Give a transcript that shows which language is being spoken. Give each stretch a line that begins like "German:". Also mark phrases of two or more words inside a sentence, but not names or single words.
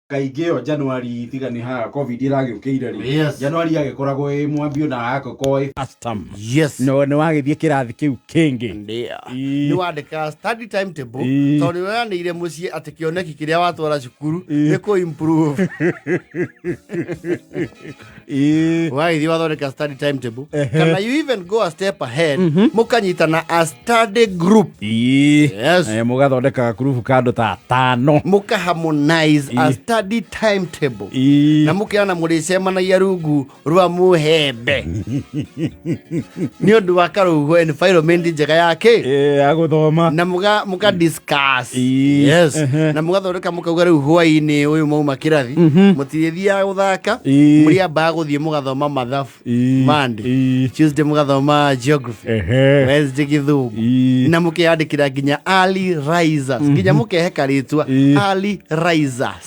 Kikuyu: kaingĩ o January tiga nĩ ha covid iragĩũkĩire rĩ January agĩkoragwo mwambio na agakoko custom no nĩ wagĩthiĩ kĩrathi kĩu kĩngĩ nĩ wandĩka
English: study timetable
Kikuyu: tondũ weanĩire mũciĩ atĩ kĩoneki kĩrĩa watwara cukuru nĩ kũ improve wagĩthiĩ wathondeka
English: study timetable
Kikuyu: kana
English: you even go a step ahead
Kikuyu: mũkanyitana
English: a study group
Kikuyu: mũgathondeka group kando ta 5 mũkaharmonize
English: a study timetable
Kikuyu: na mũkĩana mũrĩcemanagia rungu rwa mũhembe nĩ ũndũ wa karũhuho environment njega yake ya gũthoma na mũka discuss na mũgathondeka mũkauga rĩu hwaĩ-inĩ ũyũ mauma kĩrathi mũtirĩthiaga gũthaka mũrĩambaga gũthiĩ mũgathoma mathabu Monday Tuesday mũgathoma geography Wednesday gĩthũngũ na mũkĩandĩkĩra nginya
English: early risers
Kikuyu: nginya mũkehe karĩtwa
English: early risers